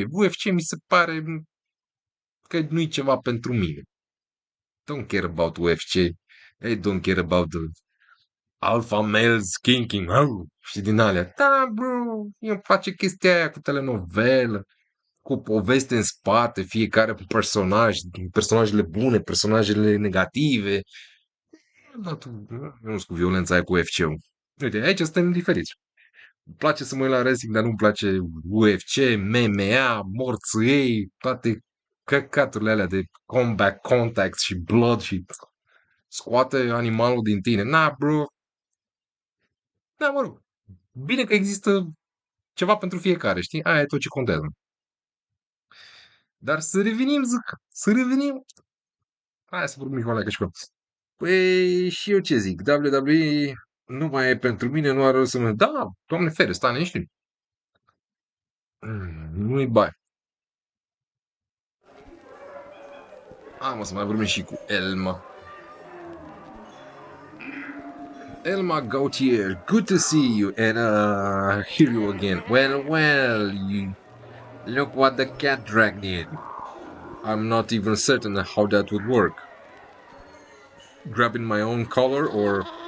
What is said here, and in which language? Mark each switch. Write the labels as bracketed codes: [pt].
[ro] UFC mi se pare că nu-i ceva pentru mine. [en] Don't care about UFC. I don't care about the alpha males kinking. [ro] Și din alea. Da, bro, eu face chestia aia cu telenovelă, cu poveste în spate, fiecare personaj, personajele bune, personajele negative. Eu nu sunt cu violența aia cu UFC-ul. Uite, aici suntem diferiți. Îmi place să mă uit la wrestling, dar nu-mi place UFC, MMA, morți ei, toate căcaturile alea de combat contacts și blood și scoate animalul din tine. Na, bro. Da, mă rog. Bine că există ceva pentru fiecare, știi? Aia e tot ce contează. Dar să revenim, zic, să revenim. Hai să vorbim cu alea și cu. Păi și eu ce zic? WWE nu mai e pentru mine, nu are rost să mă... Da, Doamne fere, stai liniștit. Nu-i bai. Mă să mai vorbim și cu Elma. [en] Elma Gautier, good to see you and hear you again. Well, you look what the cat dragged in. I'm not even certain how that would work. Grabbing my own collar or...